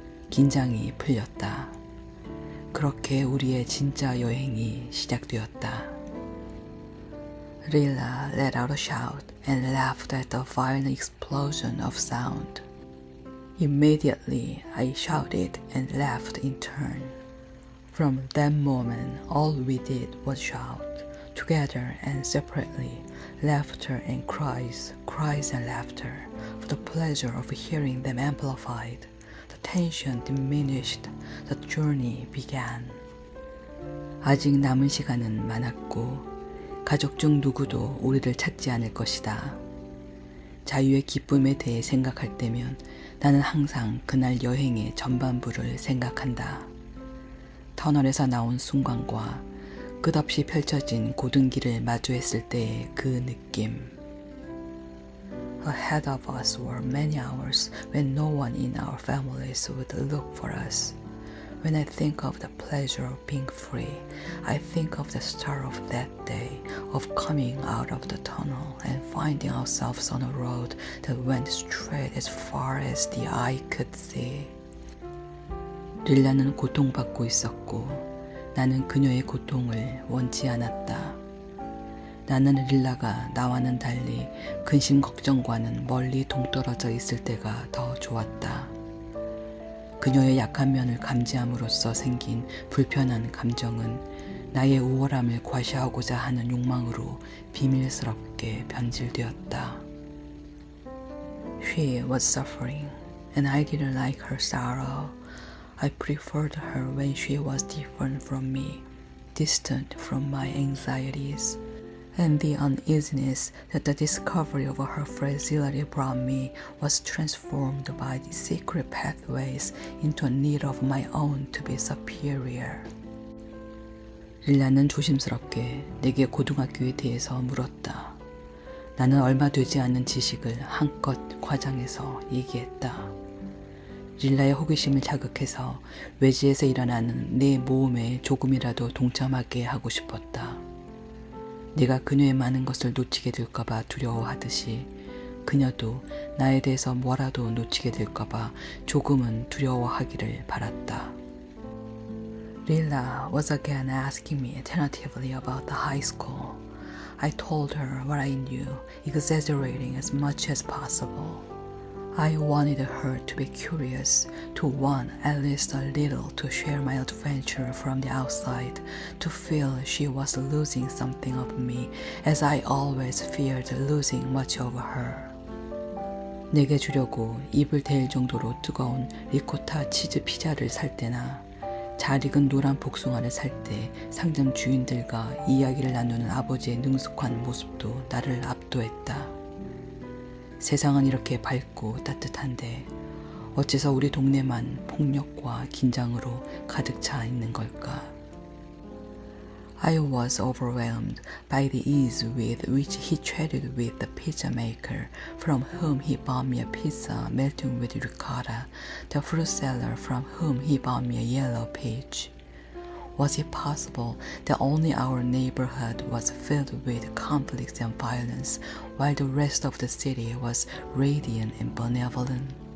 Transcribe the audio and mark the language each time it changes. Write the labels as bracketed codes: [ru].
[ko] 긴장이 풀렸다. 그렇게 우리의 진짜 여행이 시작되었다. [en] Lila let out a shout and laughed at the violent explosion of sound. Immediately I shouted and laughed in turn. From that moment all we did was shout, together and separately, laughter and cries and laughter, for the pleasure of hearing them amplified. The tension diminished, the journey began. [ko] 아직 남은 시간은 많았고 가족 중 누구도 우리를 찾지 않을 것이다. 자유의 기쁨에 대해 생각할 때면 나는 항상 그날 여행의 전반부를 생각한다. 터널에서 나온 순간과 끝없이 펼쳐진 고등길을 마주했을 때의 그 느낌. [en] Ahead of us were many hours when no one in our families would look for us. When I think of the pleasure of being free, I think of the start of that day, of coming out of the tunnel and finding ourselves on a road that went straight as far as the eye could see. [ko] 릴라는 고통받고 있었고 나는 그녀의 고통을 원치 않았다. 나는 릴라가 나와는 달리 근심 걱정과는 멀리 동떨어져 있을 때가 더 좋았다. 그녀의 약한 면을 감지함으로써 생긴 불편한 감정은 나의 우월함을 과시하고자 하는 욕망으로 비밀스럽게 변질되었다. [en] She was suffering, and I didn't like her sorrow. I preferred her when she was different from me, distant from my anxieties. And the uneasiness that the discovery of her fragility brought me was transformed by the secret pathways into a need of my own to be superior. [ko] 릴라는 조심스럽게 내게 고등학교에 대해서 물었다. 나는 얼마 되지 않은 지식을 한껏 과장해서 얘기했다. 릴라의 호기심을 자극해서 외지에서 일어나는 내 모험에 조금이라도 동참하게 하고 싶었다. 내가 그녀의 많은 것을 놓치게 될까봐 두려워하듯이 그녀도 나에 대해서 뭐라도 놓치게 될까봐 조금은 두려워하기를 바랐다. [en] Lila was again asking me tentatively about the high school. I told her what I knew, exaggerating as much as possible. I wanted her to be curious, to want at least a little to share my adventure from the outside, to feel she was losing something of me, as I always feared losing much of her. [ko] 내게 주려고 입을 댈 정도로 뜨거운 리코타 치즈 피자를 살 때나 잘 익은 노란 복숭아를 살 때 상점 주인들과 이야기를 나누는 아버지의 능숙한 모습도 나를 압도했다. 세상은 이렇게 밝고 따뜻한데 어째서 우리 동네만 폭력과 긴장으로 가득 차 있는 걸까? [en] I was overwhelmed by the ease with which he chatted with the pizza maker, from whom he bought me a pizza melting with ricotta, the fruit seller from whom he bought me a yellow peach. Was it possible that only our neighborhood was filled with conflicts and violence, while the rest of the city was radiant and benevolent?